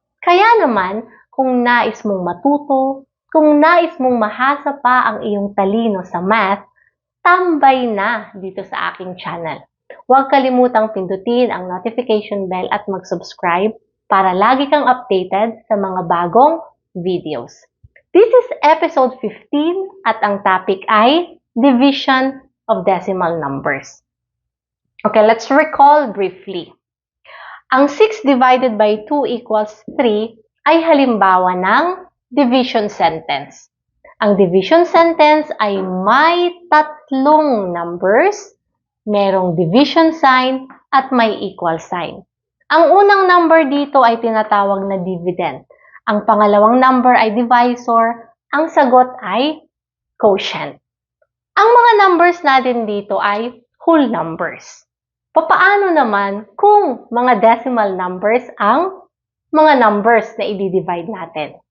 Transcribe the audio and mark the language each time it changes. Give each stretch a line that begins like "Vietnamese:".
Filipino: Kaya naman, kung nais mong matuto, kung nais mong mahasa pa ang iyong talino sa math, tambay na dito sa aking channel. Huwag kalimutang pindutin ang notification bell at mag-subscribe para lagi kang updated sa mga bagong videos.
English: This is episode 15
Filipino: at ang
English: topic ay division of decimal numbers. Okay, let's recall briefly. Ang 6 divided by 2 equals 3
Filipino: ay halimbawa ng
English: division sentence.
Filipino: Ang division sentence ay may tatlong numbers, merong division sign, at may equal sign. Ang unang number dito ay tinatawag na dividend. Ang pangalawang number ay divisor. Ang sagot ay quotient. Ang mga numbers natin dito ay whole numbers. Papaano naman kung mga decimal numbers ang mga numbers na i-divide natin?